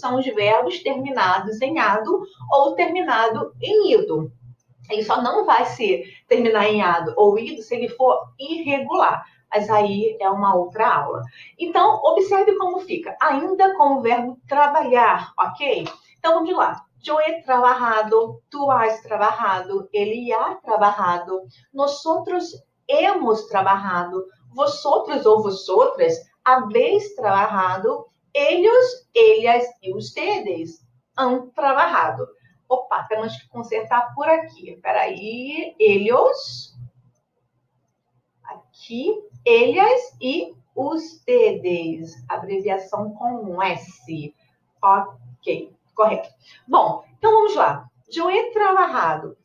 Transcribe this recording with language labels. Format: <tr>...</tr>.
<pt>São os verbos terminados em ado ou terminado em ido. Ele só não vai terminar em ado ou ido se ele for irregular. Mas aí é uma outra aula. Então, observe como fica. Ainda com o verbo trabalhar, ok? Então, vamos lá.</pt> <es>Yo he trabajado, tú has trabajado, ele ha trabajado, nosotros hemos trabajado, vosotros ou vosotras habéis trabajado, ellos, ellas e ustedes han trabajado.</es> <pt>Opa, temos que consertar por aqui. Espera aí. Ellos, aqui, ellas e ustedes. Abreviação com um S. Ok, correto. Bom, então vamos lá. Eu</pt> <es>he trabajado.</es>